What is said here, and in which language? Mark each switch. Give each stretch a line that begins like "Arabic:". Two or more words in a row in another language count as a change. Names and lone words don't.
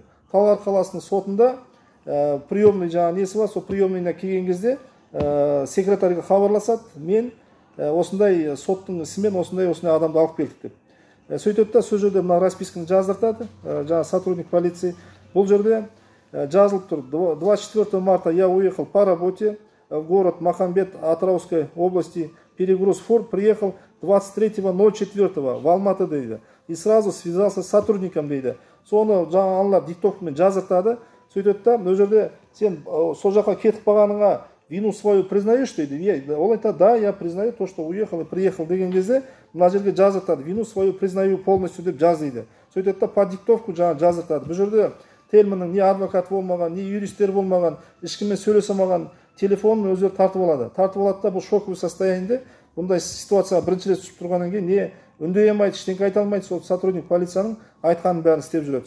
Kazakh: Талғар қаласының сотында приемный жаңа несі бар, сол приемныйына келген кезде секретарьға хабарласады, мен осындай соттың ісімен осындай адамды алып келдік деп. Сөйтеді да, сол жерде мына расписканы жаздыртады, жаңа
Russian: сотрудник полиции.
Kazakh: Бұл жерде жазылып тұр,
Russian: 24 марта я уехал по работе в город Махамбет Атырауской области, перегруз фур, приехал 23.04 в Алматы дейді. И сразу связался с сотрудником дейді.
Kazakh: Соны жаңа аналар диктовкамен жазыртады. Сөйтеді да, ол жерде сен сол жаққа кетіп қалғаныңа
Russian: вину свою признаешь
Kazakh: дейді. Ол айтады, да,
Russian: я признаю то, что уехал и приехал
Kazakh: деген кезде мына жерге жазыртады,
Russian: вину свою признаю полностью
Kazakh: деп жаз дейді. Сөйтеді да,
Russian: по диктовку
Kazakh: жаңа жазыртады. Бұл жерде Тельманның не адвокат болмаған, не юристер болмаған, ешкіммен сөйлесе алмаған, телефонын өздері тартып алады. Тартып алады да, бұл
Russian: шоковый состояниеде,
Kazakh: бұндай ситуацияға бірінші рет түсіп тұрғаннан кейін не үндей алмайды, ештеңе айта алмайды, сол
Russian: сотрудник полицияның
Kazakh: айтқанын бәрін істеп жүреді.